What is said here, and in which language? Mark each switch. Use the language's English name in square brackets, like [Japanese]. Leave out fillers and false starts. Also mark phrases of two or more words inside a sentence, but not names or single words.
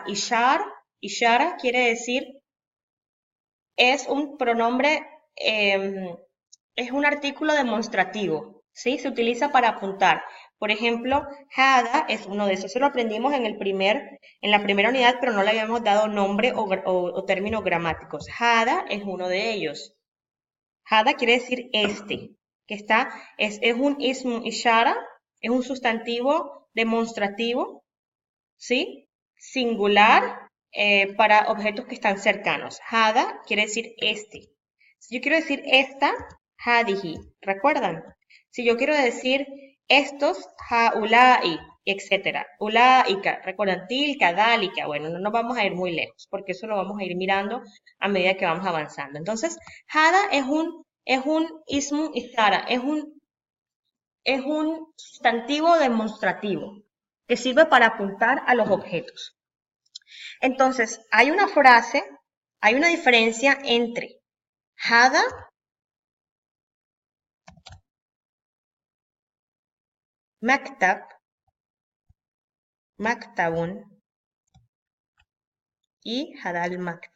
[Spanish] Ishara quiere decir, es un pronombre, es un artículo demostrativo, ¿sí? Se utiliza para apuntar. Por ejemplo, hada es uno de esos. Eso lo aprendimos en la primera unidad, pero no le habíamos dado nombre o términos gramáticos. Hada es uno de ellos. Hada quiere decir este, que es un [Arabic] اسم إشارة, [Spanish] es un sustantivo demostrativo, ¿sí? Singular para objetos que están cercanos. Hada quiere decir este. Si yo quiero decir esta, hadihi, ¿recuerdan? Si yo quiero decir estos, haulai, etcétera. Ulaika, ¿recuerdan? [Arabic] تلك ذلك. [Spanish] Bueno, no nos vamos a ir muy lejos, porque eso lo vamos a ir mirando a medida que vamos avanzando. Entonces, hada es un [Arabic] اسم إشارة, [Spanish] es un sustantivo demostrativo que sirve para apuntar a los objetos. Entonces, hay una diferencia entre [Arabic] هذا مكتب مكتب [Spanish] y [Arabic] هذا المكتب.